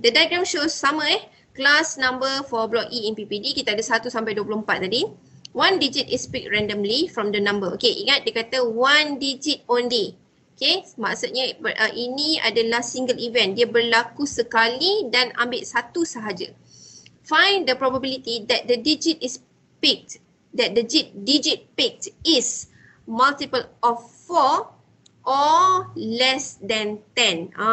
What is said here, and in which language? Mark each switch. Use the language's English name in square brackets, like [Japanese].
[English] The diagram shows [Malay] sama [English] class number for block E in PPD. [Malay] Kita ada 1 sampai 24 tadi. [English] One digit is picked randomly from the number. [Malay] Okay, ingat dia kata [English] one digit only. [Malay] Okay, maksudnya ini adalah [English] single event. [Malay] Dia berlaku sekali dan ambil satu sahaja. [English] Find the probability that the digit is picked, that the digit picked is multiple of 4 or less than 10.